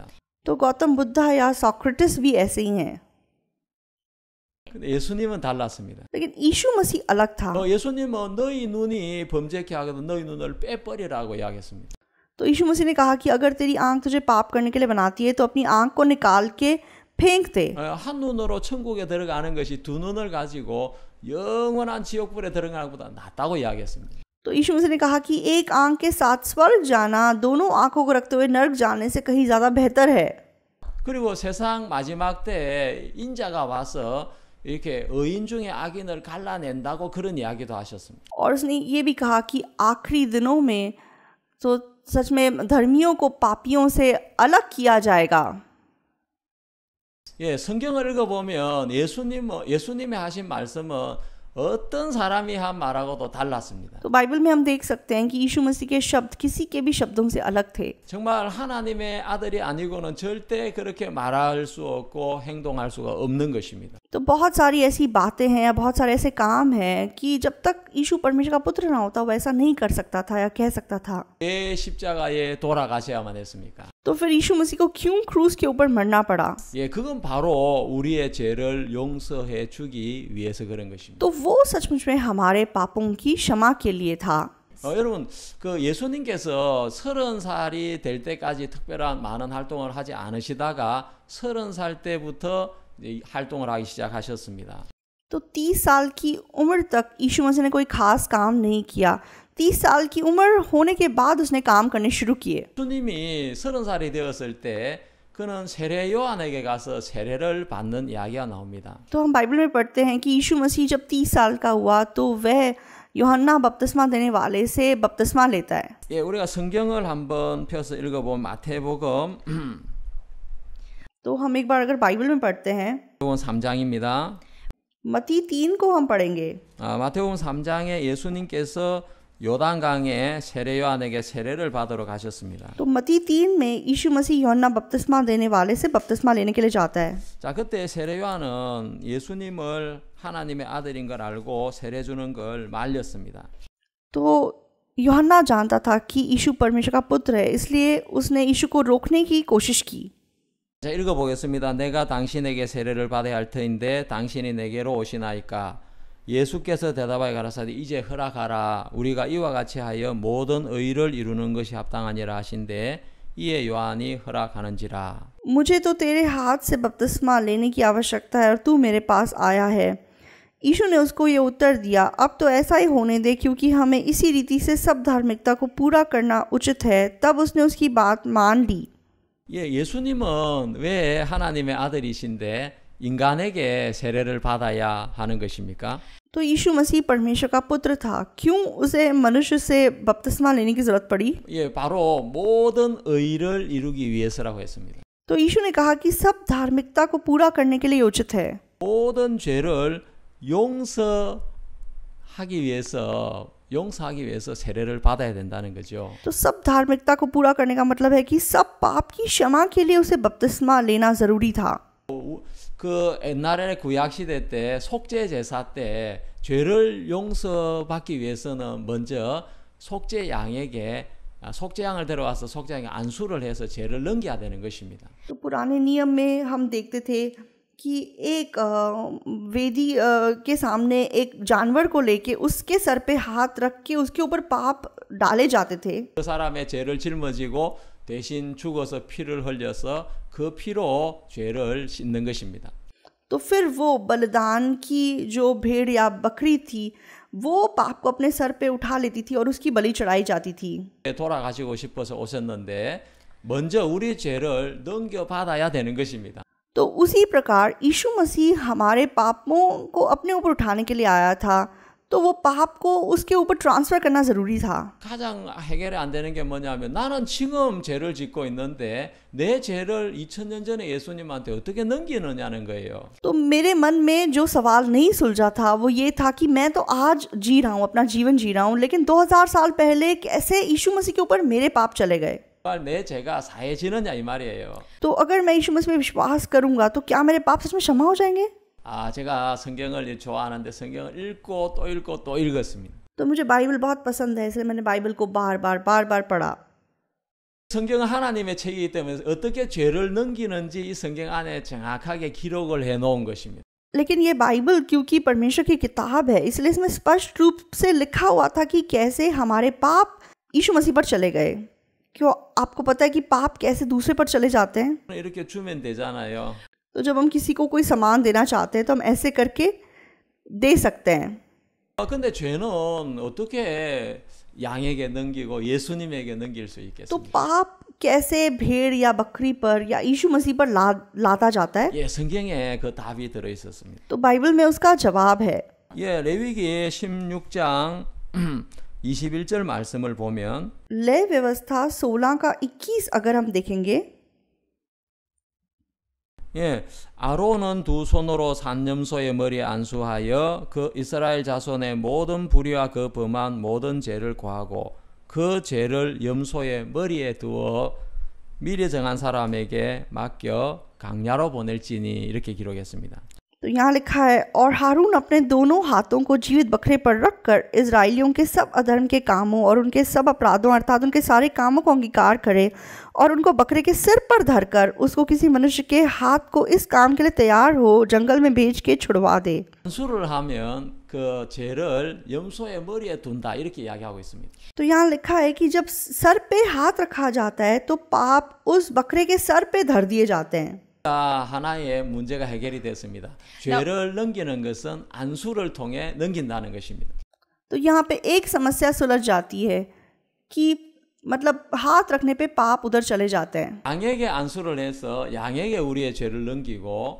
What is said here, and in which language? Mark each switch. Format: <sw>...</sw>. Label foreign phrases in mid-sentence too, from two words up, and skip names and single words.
<hi>तो गौतम बुद्धा या सोक्रेटिस भी ऐसे ही हैं।</hi> <ko>근데 예수님은 달랐습니다.</ko> <hi>लेकिन यीशु मसीह अलग था।</hi> <ko>예수님은 너희 눈이 범죄케 하거든 너희 눈을 빼버리라고 이야기했습니다.</ko> <hi>तो यीशु मसीह ने कहा कि अगर तेरी आंख तुझे पाप करने के लिए बनाती है तो अपनी आंख को निकाल के फेंक दे।</hi> <ko>한 눈으로 천국에 들어가는 것이 두 눈을 가지고 영원한 지옥불에 들어가는 것보다 낫다고 이야기했습니다.</ko> <hi>तो यीशु मसीह ने कहा कि एक आंख के साथ स्वर्ग जाना दोनों आंखों को रखते हुए नर्क जाने से कहीं ज़्यादा बेहतर है।</hi> <ko>그리고 세상 마지막 때 인자가 와서 이렇게 의인 중에 악인을 갈라낸다고 그런 이야기도 하셨습니다.</ko> <hi>और उसने ये भी कहा कि आखिरी दिनों में तो सच में धर्मियों को पापियों से अलग किया जाएगा।</hi> <ko>예, 성경을 읽어보면 예수님이 하신 말씀은 어떤 사람이 한 말하고도 달랐습니다.</ko> <hi>तो बाइबल में हम देख सकते हैं कि यीशु मसीह के शब्द किसी के भी शब्दों से अलग थे।</hi> <ko>정말 하나님의 아들이 아니고는 절대 그렇게 말할 수 없고 행동할 수가 없는 것입니다.</ko> <hi>तो बहुत सारी ऐसी बातें हैं या बहुत सारे ऐसे काम हैं कि जब तक यीशु परमेश्वर का पुत्र ना होता वो ऐसा नहीं कर सकता था या कह सकता था।</hi> <ko>왜 십자가에 돌아가셔야만 했습니까?</ko> <hi>तो फिर यीशु मसीह को क्यों क्रूस के ऊपर मरना पड़ा?</hi> <ko>예, 그건 바로 우리의 죄를 용서해 주기 위해서 그런 것입니다.</ko> <hi>तो वो सचमुच में हमारे पापों की क्षमा के लिए था।</hi> <ko>여러분, 그 예수님께서 30살이 될 때까지 특별한 많은 활동을 하지 않으시다가 30살 때부터 활동을 하기 시작하셨습니다.</ko> <hi>तो 30 साल की उम्र तक यीशु मसीह ने कोई खास काम नहीं किया। 30 साल की उम्र होने के बाद उसने काम करने शुरू किए।</hi> <ko>예수님이 30살이 되었을 때 그는 세례 요한에게 가서 세례를 받는 이야기가 나옵니다.</ko> <hi>तो हम बाइबल में पढ़ते हैं कि यीशु मसीह जब 30 साल का हुआ तो वह यूहन्ना बपतिस्मा देने वाले से बपतिस्मा लेता है।</hi> <ko>예, 우리가 성경을 한번 펴서 읽어보면 마태복음</ko> <hi>तो हम एक बार अगर बाइबल में पढ़ते हैं</hi> <ko>3장입니다.</ko> <hi>मत्ती 3 को हम पढ़ेंगे।</hi> <ko>마태복음 3장에 예수님께서 요단강에 세례 요한에게 세례를 받으러 가셨습니다.</ko> <hi>तो मत्ती 3 में यीशु मसीह यूहन्ना बपतिस्मा देने वाले से बपतिस्मा लेने के लिए जाता है।</hi> <ko>자, 그때 세례 요한은 예수님을 하나님의 아들인 걸 알고 세례 주는 걸 말렸습니다.</ko> <hi>तो यूहन्ना जानता था कि यीशु परमेश्वर का पुत्र है, इसलिए उसने यीशु को रोकने की कोशिश की।</hi> <ko>자, 읽어보겠습니다. 내가 당신에게 세례를 받아야 할 터인데 당신이 내게로 오시나이까? 예수께서 대답하여 가라사대 이제 허락하라. 우리가 이와 같이 하여 모든 의를 이루는 것이 합당하니라 하신대 이에 요한이 허락하는지라.</ko> <hi>मुझे तो तेरे हाथ से बपतिस्मा लेने की आवश्यकता है और तू मेरे पास आया है। यीशु ने उसको ये उत्तर दिया, अब तो ऐसा ही होने दे, क्योंकि हमें इसी रीति से सब धार्मिकता को पूरा करना उचित है। तब उसने उसकी बात मान ली।</hi> <ko>예, 예수님은 왜 하나님의 아들이신데 인간에게 세례를 받아야 하는 것입니까?</ko> <hi>तो यीशु मसीह परमेश्वर का पुत्र था, क्यों उसे मनुष्य से बपतिस्मा लेने की जरूरत पड़ी?</hi> <ko>예, 바로 모든 의를 이루기 위해서라고 했습니다.</ko> <hi>तो यीशु ने कहा कि सब धार्मिकता को पूरा करने के लिए उचित है।</hi> <ko>모든 죄를 용서하기 위해서 세례를 받아야 된다는 거죠.</ko> <hi>तो सब धार्मिकता को पूरा करने का मतलब है कि सब पाप की क्षमा के लिए उसे बपतिस्मा लेना जरूरी था।</hi> <ko>그 옛날에 구약 시대 때 속죄 제사 때 죄를 용서받기 위해서는 먼저 속죄 양을 데려와서 속죄 양에 안수를 해서 죄를 넘겨야 되는 것입니다.</ko> <hi>तो पुराने नियम में हम देखते थे कि एक वेदी के सामने एक जानवर को लेके उसके सर पे हाथ रख के उसके ऊपर पाप डाले जाते थे।</hi> <ko>그 사람의 죄를 짊어지고 대신 죽어서 피를 흘려서 그 피로 죄를 씻는 것입니다.</ko> <hi>तो फिर वो बलिदान की जो भेड़ या बकरी थी वो पाप को अपने सर पे उठा लेती थी और उसकी बलि चढ़ाई जाती थी।</hi> <ko>돌아가시고 싶어서 오셨는데 먼저 우리 죄를 넘겨받아야 되는 것입니다.</ko> <hi>तो उसी प्रकार यीशु मसीह हमारे पापों को अपने ऊपर उठाने के लिए आया था, तो वो पाप को उसके ऊपर ट्रांसफर करना जरूरी था।</hi> <ko>가장 해결이 안 되는 게 뭐냐면 나는 지금 죄를 짓고 있는데 내 죄를 2000년 전에 예수님한테 어떻게 넘기느냐는 거예요.</ko> <hi>तो मेरे मन में जो सवाल नहीं सुलझा था वो ये था कि मैं तो आज जी रहा हूँ, अपना जीवन जी रहा हूँ, लेकिन 2000 साल पहले कैसे यीशु मसीह के ऊपर मेरे पाप चले गए।</hi> <ko>내 죄가 사해지느냐 이 말이에요.</ko> <hi>तो अगर मैं यीशु मसीह में विश्वास करूंगा तो क्या मेरे पाप सच में क्षमा हो जाएंगे?</hi> <ko>제가 성경을 좋아하는데 성경을 읽고 또 읽었습니다.</ko> <hi>तो मुझे बाइबल बहुत पसंद है, इसलिए मैंने बाइबल को बार बार पढ़ा।</hi> <ko>성경은 하나님의 책이기 때문에 어떻게 죄를 넘기는지 이 성경 안에 정확하게 기록을 해 놓은 것입니다.</ko> <hi>लेकिन ये बाइबल क्योंकि परमेश्वर की किताब है, इसलिए इसमें स्पष्ट रूप से लिखा हुआ था कि कैसे हमारे पाप यीशु मसीह पर चले गए। क्यों आपको पता है कि पाप कैसे दूसरे पर चले जाते हैं?</hi> <ko>이렇게 주면 되잖아요.</ko> <hi>तो जब हम किसी को कोई सामान देना चाहते हैं तो हम ऐसे करके दे सकते हैं।</hi> <ko>근데 죄는 어떻게 양에게 넘기고 예수님에게 넘길 수</ko> <hi>तो</hi> <ko>있겠습니까?</ko> <hi>पाप कैसे भेड़ या बकरी पर या यीशु मसीह पर लादा जाता है?</hi> <ko>예, 성경에 그 답이 들어 있었습니다.</ko> <hi>तो बाइबल में उसका जवाब है।</hi> <ko>예, 레위기 16장 21절 말씀을 보면</ko> <hi>लय व्यवस्था 16 का 21 अगर हम देखेंगे,</hi> <ko>예, 아론은 두 손으로 산염소의 머리에 안수하여 그 이스라엘 자손의 모든 불의와 그 범한 모든 죄를 고하고 그 죄를 염소의 머리에 두어 미리 정한 사람에게 맡겨 강야로 보낼지니 इ렇게 기록했습니다.</ko> <hi>तो यहाँ लिखा है, और हारून अपने दोनों हाथों को जीवित बकरे पर रखकर इजराइलियों के सब अधर्म के कामों और उनके सब अपराधों अर्थात उनके सारे कामों को अंगीकार करे और उनको बकरे के सिर पर धरकर उसको किसी मनुष्य के हाथ को इस काम के लिए तैयार हो जंगल में भेज के छुड़वा दे।</hi> <ko>안수를 하면 그 죄를 염소의 머리에 둔다 이렇게 이야기하고 있습니다.</ko> <hi>तो यहाँ लिखा है कि जब सर पे हाथ रखा जाता है तो पाप उस बकरे के सर पे धर दिए जाते हैं।</hi> <ko>하나의 문제가 해결이 됐습니다. 죄를 넘기는 것은 안수를 통해 넘긴다는 것입니다.</ko> <hi>तो यहाँ पे एक समस्या सुलझ जाती है कि मतलब हाथ रखने पे पाप उधर चले जाते हैं।</hi> <ko>양에게 안수를 해서 양에게 우리의 죄를 넘기고</ko>